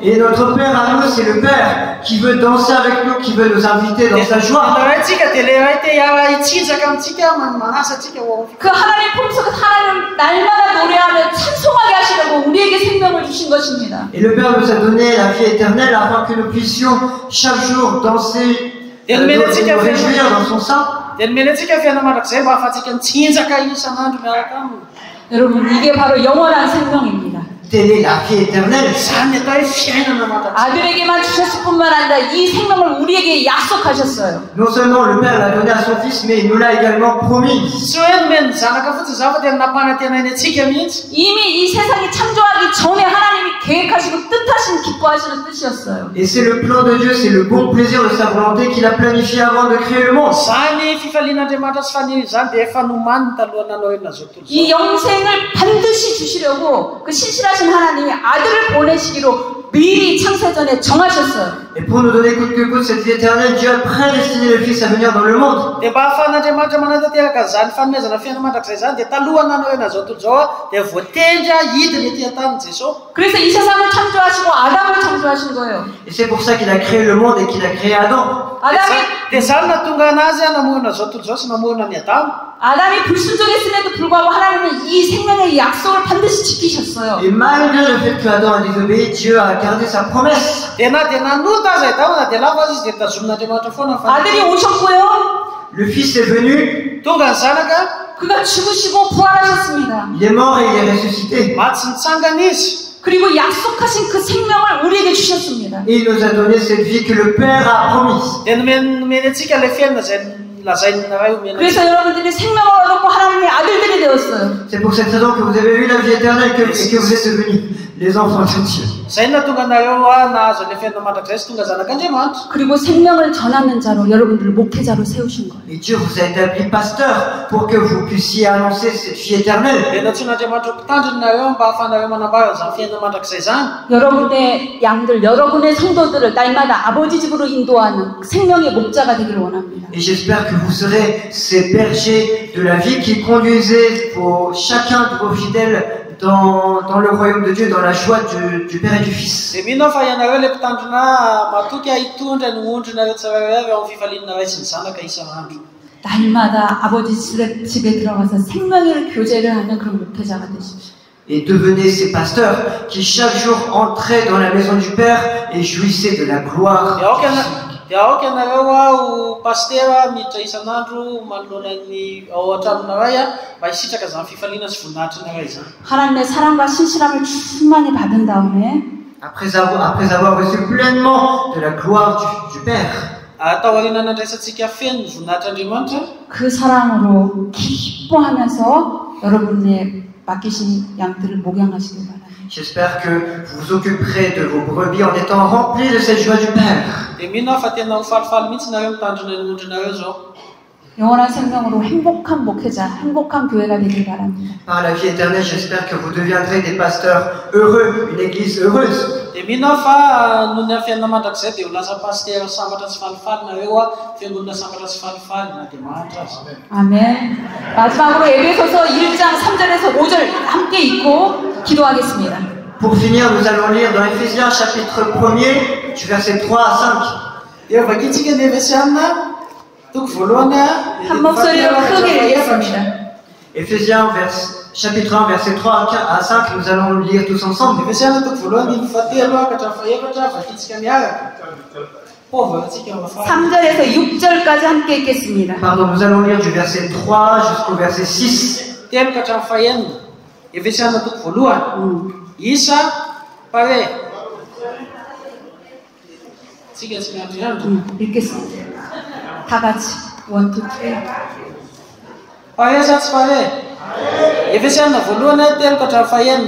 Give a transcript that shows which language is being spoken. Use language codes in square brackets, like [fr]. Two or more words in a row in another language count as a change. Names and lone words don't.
[fr] Et notre Père à nous, c'est le Père qui veut danser avec nous, qui veut nous inviter dans sa joie. [mg] Antsika dia lehiray te hiara hitsinjaka amintsika manasa antsika ho [ko] 그 하나님 품 속에 하나님을 날마다 노래하며 찬송하게 하시려고 우리에게 생명을 주신 것입니다. [fr] Et le Père nous a donné la vie éternelle afin que nous puissions chaque jour danser, nous réjouir dans son sein. [mg] dia nomena antsika fiainamandrakizay mba ahafahantsika mitsinjaka isan'andro miaraka aminy. [ko] 여러분 이게 바로 영원한 생명입니다. [fr] telle est la vie éternelle. [mg] Zany atao hoe fiainana mandrakizay. [ko] 아들에게만 주셨을 뿐만 아니라 이 생명을 우리에게 약속하셨어요. [fr] Non seulement le Père l'a donné à son Fils, mais il nous l'a également promis. [mg] Tsy hoe nomeny zanaka fotsiny zafa dia nampanantenainy antsika mihitsy. [ko] 이미 이 세상이 창조하기 전에 하나님이 계획하시고 뜻하신 기뻐하시는 뜻이었어요. [fr] Et c'est le plan de Dieu, c'est le bon plaisir de sa volonté qu'il a planifié avant de créer le monde. [mg] Zany fifalian'Andriamanitra sy faniriany zany dia efa nomaniny taloha nanao izao tontolo izao. [ko] 이 영생을 반드시 주시려고 그 신실하신 하나님이 아들을 보내시기로 미리 창세 전에 정하셨어요. [fr] Et pour nous donner coûte que coûte cette vie éternelle, Dieu a prédestiné le Fils à venir dans le monde. [mg] Dia mba ahafahan'Andriamanitra manatanteraka zany fanomezana fiainana mandrakizay zany dia taloha nanao izao tontolo izao dia voatendry hidiny etỳ an-tany Jesosy. [ko] 그래서 이 세상을 창조하시고 아담을 창조하신 거예요. [fr] Et c'est pour ça qu'il a créé le monde et qu'il a créé Adam. [ko] 아담이 [mg] Dia zany nahatonga anazy namoana izao tontolo izao sy namoana ny Adama. [ko] 아담이 불순종했음에도 불구하고 하나님은 이 생명의 약속을 반드시 지키셨어요. [fr] Et malgré le fait que Adam a désobéi, Dieu a gardé sa promesse. [mg] Dia na dia nanota azy Adama na dia lava azy dia tazomin'Andriamanitra foana fa [ko] 아들이 오셨고요. [fr] Le Fils est venu, [mg] tonga ny zanaka [ko] 그가 죽으시고 부활하셨습니다. [fr] il est mort et il est ressuscité. [mg] maty sy nitsangana izy. [ko] 그리고 약속하신 그 생명을 우리에게 주셨습니다. [fr] Et il nous a donné cette vie que le Père a promise. [mg] Dia nomeny antsika ilay fiainana izay lazainy naray omena. [ko] 그래서 여러분들이 생명을 얻었고 하나님의 아들들이 되었어요. [fr] C'est pour cette raison que vous avez eu la vie éternelle et que vous êtes devenus les enfants de Dieu. [mg] Zay nahatonga anareo nahazo ilay fiainana mandrakizay sy tonga zanak'Andriamanitra. [ko] 그리고 생명을 전하는 자로 여러분들을 목회자로 세우신 거예요. [fr] Et Dieu vous a établi pasteur pour que vous puissiez annoncer cette vie éternelle. [mg] Dia natsoin'Andriamanitra mpitandriny nareo mba ahafahanareo manambara izany fiainana mandrakizay zany. [ko] 여러분의 양들, 여러분의 성도들을 날마다 아버지 집으로 인도하는 생명의 목자가 되기를 원합니다. [fr] Et j'espère que vous serez ces bergers de la vie qui conduisez chacun de vos fidèles dans le royaume de Dieu, dans la joie du Père et du Fils. [mg] Dia mino fa ianareo ilay mpitandrina matoky hitondra ny ondrinareo tsirairay avy ao amin'ny fifalianareo sy ny zanaka isan'andro. [ko] 날마다 아버지 집에 들어가서 생명의 교제를 하는 그런 목회자가 되십시오. [fr] Et devenez ces pasteurs qui chaque jour entraient dans la maison du Père et jouissaient de la gloire. [mg] Dia aoka ianareo ho pastera miditra isan'andro manoloana ny ao an-tranonareo mba hisitraka izany fifaliana sy voninahitrinareo izany. [ko] 하나님의 사랑과 신실함을 충만히 받은 다음에 [fr] Après avoir reçu pleinement de la gloire du Père. [mg] Atao aoriana nandraisantsika feno ny voninahitran'Andriamanitra. [ko] 그 사랑으로 기뻐하면서 여러분의 맡기신 양들을 목양하시길 바랍니다. [fr] J'espère que vous vous occuperez de vos brebis en étant remplis de cette joie du Père. [mg] Dia mino aho fa tena ho falifaly mihitsy nareo mitandrina ny ondrinareo zao. [ko] 영원한 생명으로 행복한 목회자, 행복한 교회가 되길 바랍니다. [fr] Par la vie éternelle, j'espère que vous deviendrez des pasteurs heureux, une église heureuse. [mg] Dia mino aho fa noho ny amin'ny fiainana mandrakizay dia ho lasa pastera sambatra sy falifaly nareo fiangonana sambatra sy falifaly na dia mahantra azy. [ko] 아멘. 마지막으로 에베소서 1장 3절에서 5절 함께 읽고 기도하겠습니다. [fr] Pour finir, nous allons lire dans Éphésiens chapitre 1er, du verset 3 à 5. [mg] Dia vakitsika ny Efesiana toko voalohany [ko] 한 목소리로 크게 읽겠습니다. [fr] Éphésiens chapitre 1, verset 3 à 5, nous allons le lire tous ensemble. [mg] Efesiana toko voalohany fahatelo ka hatramin'ny fahaefatra vakitsika miaraka. [ko] 3절에서 6절까지 함께 읽겠습니다. [fr] Pardon, nous allons lire du verset 3 jusqu'au verset 6. [mg] Telo ka hatramin'ny fahaenina. Efesiana toko voalohany. Isa pare. Tsika tsy miandry andro. [ko] 읽겠습니다. 다 같이 1, 2, 3. [mg] Pare sa tsy pare? Efesiana voalohany telo ka hatramin'ny fahaenina.